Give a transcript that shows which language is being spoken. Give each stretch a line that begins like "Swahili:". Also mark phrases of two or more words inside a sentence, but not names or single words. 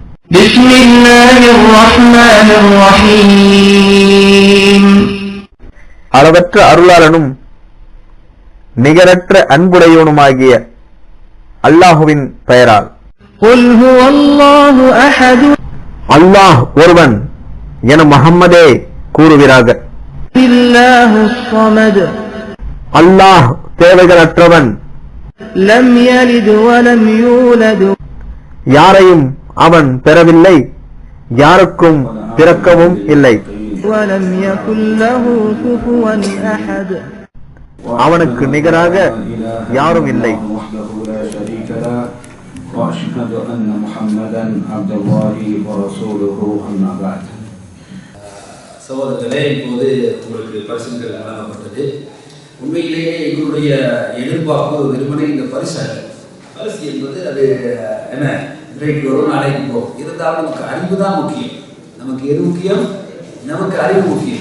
Arabic: بسم الله الرحمن الرحيم
Tamil: அளவற்ற அருளாளனும் நிகரற்ற அன்புடையவனுமாகிய அல்லாஹுவின் பெயரால்.
Arabic: قل هو الله أحد
Tamil: அல்லாஹ் ஒருவன் என முஹம்மதே கூறுகிறாக.
Arabic: الله الصمد
Tamil: அல்லாஹ் தேவைகளற்றவன்,
Arabic: لم يلد ولم يولد
Tamil: யாரையும் அவன் பெறவில்லை, யாருக்கும் பிறக்கவும் இல்லை.
Arabic: ولم يكن له كفوا أحد
Tamil: அவனுக்கு நிகராக யாரும் இல்லை.
Arabic: وأشهد أن محمدا عبد الله ورسوله أما بعد.
Tamil: சகோதரர்களே, இப்போது உங்களுக்கு பரிசுகள் வழங்கப்பட்டது. உண்மையிலேயே எங்களுடைய எதிர்பார்ப்பு வெறுமனே இந்த பரிசு என்பது அது என்ன, இன்றைக்கு வரும் நாளைக்கு போகும். இருந்தாலும் நமக்கு அறிவு தான் முக்கியம். நமக்கு எது முக்கியம்? நமக்கு அறிவு முக்கியம்.